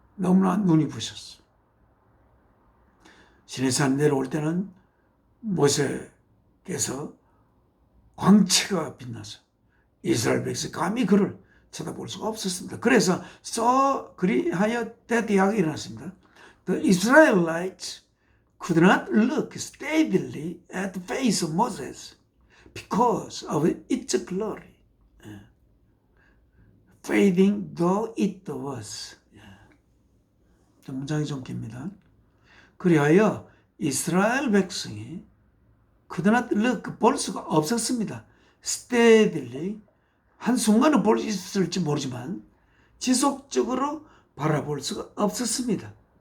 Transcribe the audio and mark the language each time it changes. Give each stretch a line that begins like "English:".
Korean: 너무나 눈이 부셨어. 시내산 내려올 때는 모세께서 광채가 빛나서 이스라엘 백성이 감히 그를 쳐다볼 수가 없었습니다. 그래서 그리하여 대대하가 일어났습니다.
English: The Israelites could not look steadily at the face of Moses because of its glory, fading though it was.
Korean: 문장이 좀 깁니다. 그리하여 이스라엘 백성이
English: could not look,
Korean: 볼 수가 없었습니다.
English: steadily,
Korean: 한순간은 볼 수 있을지 모르지만 지속적으로 바라볼 수가 없었습니다.